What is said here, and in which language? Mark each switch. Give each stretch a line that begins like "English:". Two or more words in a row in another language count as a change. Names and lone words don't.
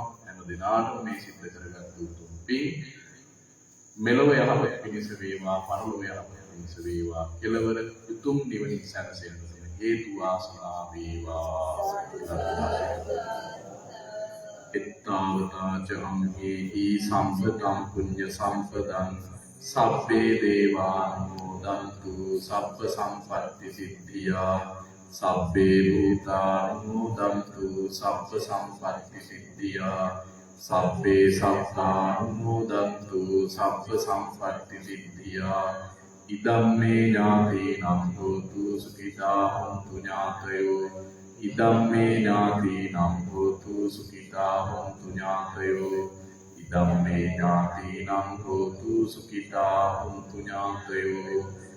Sinhala: හැම දිනාටම මේ සිද්ධ කරගත් උතුම් පින් මෙලොව යහපත පිණිස වේවා, පරලොව යහපත පිණිස වේවා. කෙලවර උතුම් නිවනින් සැනසෙන්න හේතු වාසනා වේවා.
Pali: එත්තාවතාච අම්හේහි සම්පතං පුඤ්ඤ සම්පදං සබ්බේ දේවානුමෝදන්තු සබ්බ සම්පත්ති සිද්ධියා සබ්බේ භූතානුමෝදන්තු සබ්බ සම්පත්ති සිද්ධියා සබ්බේ සත්තානුමෝදන්තු සබ්බ සම්පත්ති සිද්ධියා ඉදම්මේ ඥාතීනම් හෝතු සුඛිතා හොන්තු ඥාතයෝ ඉදම්මේ ඥාතීනම් හෝතු සුඛිතා හොන්තු ඥාතයෝ ඉදම්මේ ඥාතීනම් හෝතු සුඛිතා හොන්තු ඥාතයෝ